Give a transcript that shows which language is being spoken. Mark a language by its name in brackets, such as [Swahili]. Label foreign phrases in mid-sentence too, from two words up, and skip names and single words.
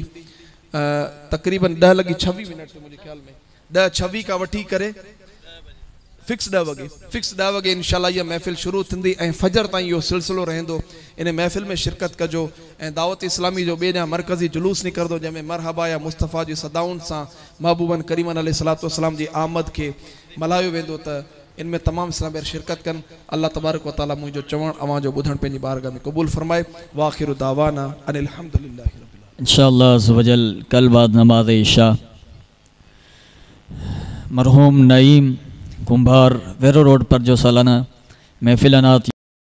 [Sindhi] तक़रीबन 10:26 मुंहिंजे ख्याल में 10:26 खां वठी करे फिक्स 10 वगे इंशाअल्लाह यह महफ़िल शुरू थींदी ऐं फजर ताईं इहो सिलसिलो रहंदो। इन महफ़िल में शिरकत कजो ऐं दावत इस्लामी जो ॿिए ॾांहुं मरकज़ी जुलूस निकिरंदो, जंहिंमें [Arabic] مرحبا يا مصطفى [Sindhi] जी सदाउनि सां महबूबन करीमन [Arabic] عليه الصلاة والسلام [Sindhi] जी आमद खे मल्हायो वेंदो। त इनमें तमाम इस्लाम शिरकत कनि। [Arabic] الله تبارك وتعالى [Sindhi] मुंहिंजो चवण अवां जो ॿुधण पंहिंजी बारगाह में क़बूल फरमाए। [Arabic] وآخر دعوانا أن الحمد لله رب العالمين. [Sindhi] इंशाअल्लाह [Arabic] عز وجل [Sindhi] कल बाद नमाज इशा मरहूम नईम कुंभार वेरो रोड पर जो सालाना महफिल अनात